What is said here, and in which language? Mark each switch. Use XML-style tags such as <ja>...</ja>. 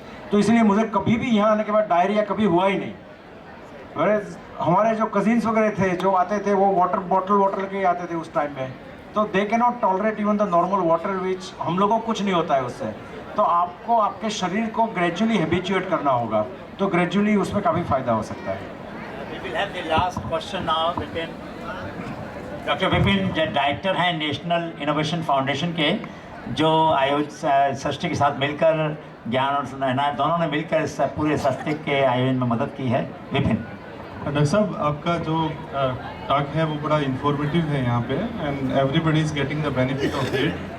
<hi>तो इसलिए मुझे कभी भी यहाँ आने के बाद डायरिया कभी हुआ ही नहीं। वेरेज हमारे जो कजिन्स वगैरह थे जो आते थे, वो वाटर लेके आते थे उस टाइम में, तो</hi> <en>they can not tolerate even the normal water, which</en> <hi>हम लोगों को कुछ नहीं होता है उससे। तो आपको आपके शरीर को ग्रेजुअली हैबिचुएट करना होगा, तो ग्रेजुअली उसमें काफ़ी फ़ायदा हो सकता है।</hi> <en>We will have the last question now, Vipin.</en> <hi>Doctor Vipin director हैं नेशनल इनोवेशन फाउंडेशन के, जो आयोजित सृष्टि के साथ मिलकर ज्ञान और अनायत दोनों ने मिलकर इस पूरे सस्ते के आयोजन में मदद की है। विपिन। डॉक्टर साहब, आपका जो टॉक है वो बड़ा इंफॉर्मेटिव है यहाँ पे,</hi> <en>And everybody is getting the benefit of it.</en>